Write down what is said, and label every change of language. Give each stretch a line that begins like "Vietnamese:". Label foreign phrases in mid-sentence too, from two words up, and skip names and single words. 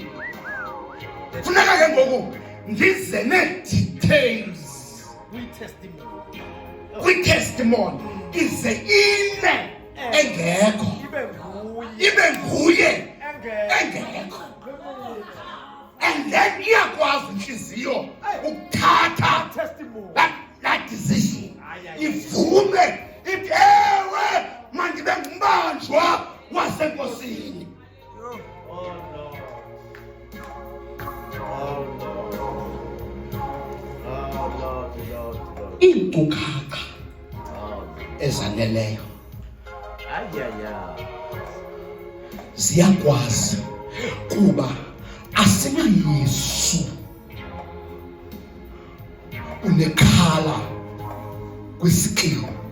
Xhosa: Funeka ke ngoku ndize nee-details kwi-testimony ize ine engekho ibe nguye engekho,
English: and then
Xhosa: iyakwazi inhliziyo ukuthatha
English: that decision,
Xhosa: ivume ithi ewe mandibe ngumbanjwa wasenkosini. Iinkcukacha ezaneleyo ziyakwazi kuba asinaYesu unekhala kwisikilo.